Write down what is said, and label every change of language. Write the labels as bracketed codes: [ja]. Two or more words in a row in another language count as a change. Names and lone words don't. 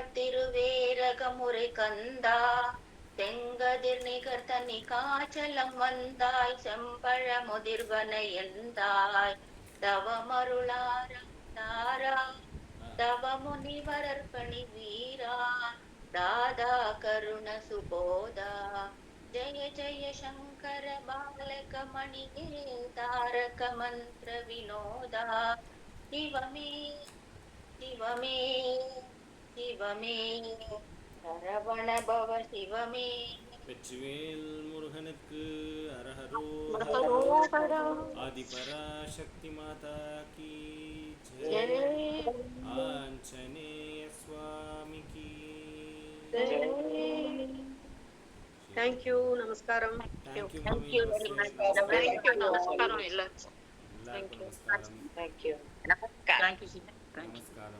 [ta] திருவேரகமுறை கந்தா செங்கதிர் நிகர்த்தனி காச்சலம் வந்தாய் செம்பழ முதிர்வனை எந்தாய் தவமருளாரம் தாரா தவ முனிவரற்பணி வீரா தாதா கருண சுபோதா [sa] जय जय शंकर बालक मणिगे तारक मंत्र विनोदा शिव मे सरवण भव शिव मे. [ta] வெற்றிவேல் முருகனுக்கு அரஹரோகரா. [hi] आदिपराशक्ति माता की जय. आंजनेय स्वामी की जय. [en] Thank you, namaskaram. Thank you, mami. [ta] Namaskaram. எல்லாருக்கும் நமஸ்காரம். [en] தேங்க்யூ. thank you sir. [ta] நமஸ்காரம்.